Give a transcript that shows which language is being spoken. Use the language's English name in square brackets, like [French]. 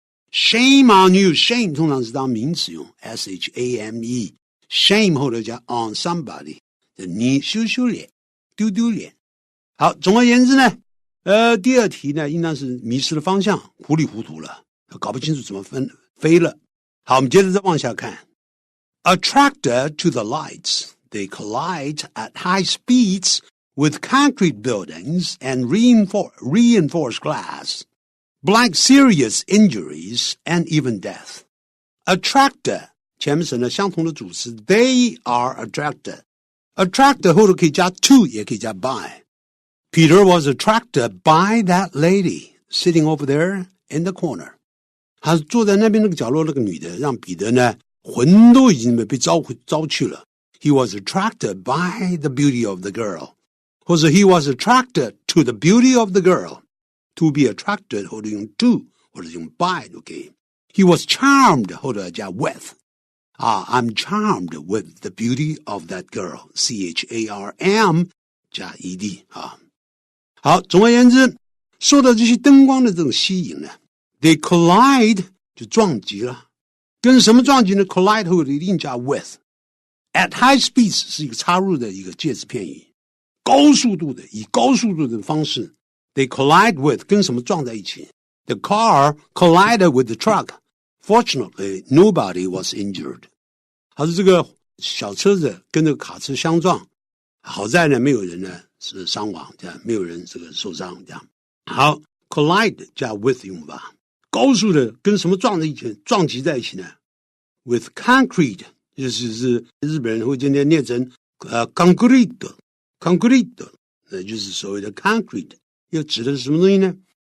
[English] Shame on you [Chinese] shame 通常是当名词用 shame shame 后头加 on somebody 你羞脸丢脸。好，总而言之呢第二题呢应当是迷失了方向，糊里糊涂了，搞不清楚怎么飞了。好，我们接着再往下看。 [English] Attracted to the lights, they collide at high speeds with concrete buildings and reinforced glass, blank serious injuries and even death. [Chinese] Attracted 前面是呢相同的主词 [English] they are attracted. [Chinese] Attracted 后头可以加 to 也可以加 by. [English] Peter was attracted by that lady sitting over there in the corner. [Chinese] 他坐在那边那个角落那个女的，让彼得呢魂都已经被招去了。 [English] He was attracted by the beauty of the girl. [Chinese] 或者 [English] he was attracted to the beauty of the girl. [Chinese] To be attracted 或者用 to 或者用 by 都可以。 [English] He was charmed [Chinese] 或者加 [English] with. I'm charmed with the beauty of that girl. charm 加 ed [Chinese] 好，总而言之，受到这些灯光的这种吸引呢 ， [English] they collide [Chinese] 就撞击了。跟什么撞击呢 ？collide 后一定加 with。 [English] At high speeds [Chinese] 是一个插入的一个介词片语，高速度的，以高速度的方式 ， [English] they collide with [Chinese] 跟什么撞在一起 ？ [English] The car collided with the truck. Fortunately, nobody was injured. [Chinese] 好，是这个小车子跟这个卡车相撞，好在呢，没有人呢是伤亡，这样没有人这个受伤，这样。好 ，collide 加 with 用法，高速的跟什么撞在一起？撞击在一起呢 ？ [English] With concrete， [Chinese] 就是日本人会今天念成concrete， 那就是所谓的 concrete， 又指的是什么东西呢？